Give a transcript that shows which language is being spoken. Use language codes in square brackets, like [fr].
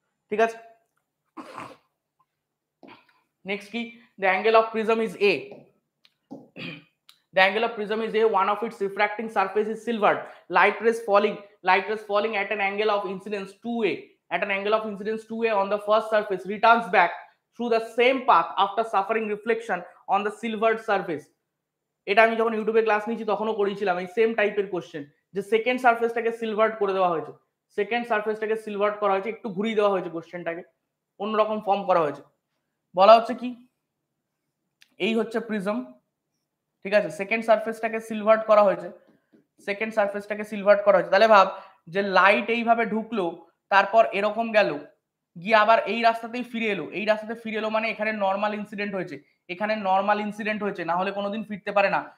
[bn] ঠিক আছে, নেক্সট কি? [en] The angle of prism is A, The angle of prism is A. One of its refracting surface is silvered. Light rays falling at an angle of incidence 2A. At an angle of incidence 2A on the first surface returns back through the same path after suffering reflection on the silvered surface. [bn] এটা আমি যখন ইউটিউবে class নিয়েছি তখনও করেছিলাম এই same টাইপের question, যে সেকেন্ড সারফেসটাকে সিলভার্ড করে দেওয়া হয়েছে, সেকেন্ড সারফেসটাকে সিলভার্ড করা হয়েছে, একটু ঘুরিয়ে দেওয়া হয়েছে কোশ্চেনটাকে, অন্যরকম ফর্ম করা হয়েছে। বলা হচ্ছে কি, এই হচ্ছে প্রিজম, ঠিক আছে, সেকেন্ড সারফেসটাকে সিলভার্ড করা হয়েছে, সেকেন্ড সারফেসটাকে সিলভার্ড করা হয়েছে। তাহলে ভাব যে লাইট এইভাবে ঢুকলো, তারপর এরকম গেল, গিয়ে আবার এই রাস্তাতেই ফিরে এলো, এই রাস্তাতে ফিরে এলো মানে এখানে নর্মাল ইনসিডেন্ট হয়েছে, এখানে নর্মাল ইনসিডেন্ট হয়েছে, না হলে কোনোদিন ফিরতে পারে না।